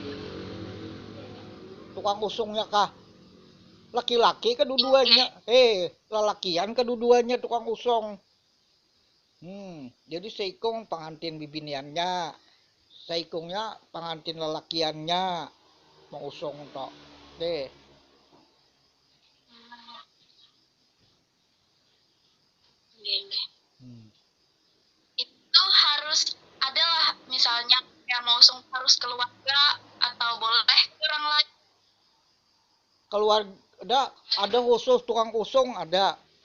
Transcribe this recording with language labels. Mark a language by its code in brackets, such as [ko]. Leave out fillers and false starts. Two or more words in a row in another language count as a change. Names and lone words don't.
[bjn] Tukang usungnya kah? Laki-laki kedua-duanya. Lelakian kedua-duanya tukang usung. Jadi seikung pengantin bibiniannya. Seikungnya pengantin lelakiannya. Mau usung tok. [id] Itu harus adalah misalnya yang mau usung harus keluarga atau boleh orang lain? [bjn] Keluarga ada khusus tukang usung ada.